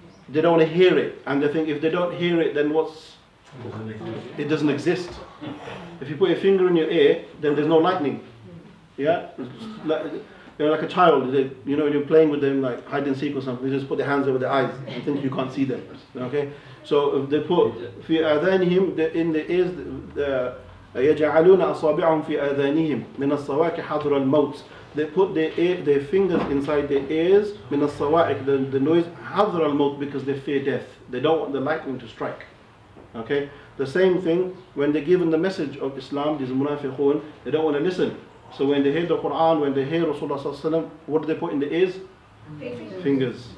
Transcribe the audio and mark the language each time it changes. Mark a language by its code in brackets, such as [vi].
[en] They don't want to hear it, and they think if they don't hear it, then it doesn't exist. If you put your finger in your ear, then there's no lightning. Yeah, like a child. When you're playing with them, like hide and seek or something, they just put their hands over their eyes and think you can't see them. Okay, so if they put [ar] في آذانهم, [en] in the ears, [ar] يجعلون أصابعهم في آذانهم من الصواعق حذر الموت. [en] They put their fingers inside their ears, [ar] من الصواعق, [en] the noise, [ar] حذر الموت, [en] because they fear death. They don't want the lightning to strike. Okay, The same thing, when they're given the message of Islam, these munafiqun, they don't want to listen. So when they hear the Quran, when they hear Rasulullah sallallahu alaihi wasallam, what do they put in the ears? Fingers.